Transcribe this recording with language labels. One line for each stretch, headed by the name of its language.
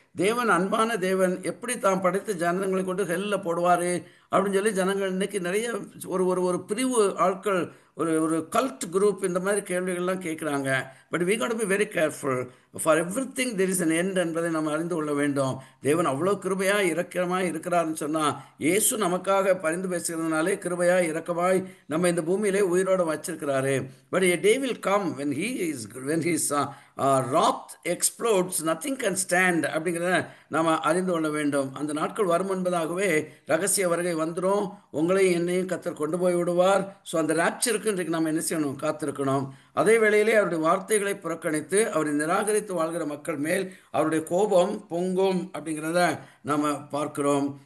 Tamil: தேவன் அன்பான தேவன் எப்படி தான் படைத்த ஜனங்களை கொண்டு ஹெல்ல போடுவார் அப்படின்னு சொல்லி ஜனங்கள் இன்னைக்கு நிறைய ஒரு ஒரு ஒரு பிரிவு ஆட்கள், ஒரு ஒரு கல்ட் குரூப் இந்த மாதிரி கேள்விகள்லாம் கேட்குறாங்க.
English: But we got to be very careful. For everything there is an end
Tamil: என்பதை நம்ம அறிந்து கொள்ள வேண்டும். தேவன் அவ்வளோ கிருபையாக இரக்கமாக இருக்கிறாருன்னு சொன்னால், இயேசு நமக்காக பரிந்து பேசுகிறதுனாலே கிருபையாக இரக்கமாய் நம்ம இந்த பூமியிலே உயிரோடு வச்சிருக்கிறாரு.
English: but a day will come when his wrath explodes, nothing can stand
Tamil: அப்படிங்கிறத நாம் அறிந்து கொள்ள வேண்டும். அந்த நாட்கள் வரும் என்பதாகவே ரகசிய வருகை வந்துடும். உங்களையும் என்னையும் கர்த்தர் கொண்டு போய் விடுவார். ஸோ அந்த ராப்சருக்கு இன்றைக்கு நம்ம என்ன செய்யணும்? காத்திருக்கணும். அதே வேளையிலே அவருடைய வார்த்தைகளை புறக்கணித்து அவரை நிராகரித்து வாழ்கிற மக்கள் மேல் அவருடைய கோபம் பொங்கும் அப்படிங்கிறத நாம் பார்க்கிறோம்.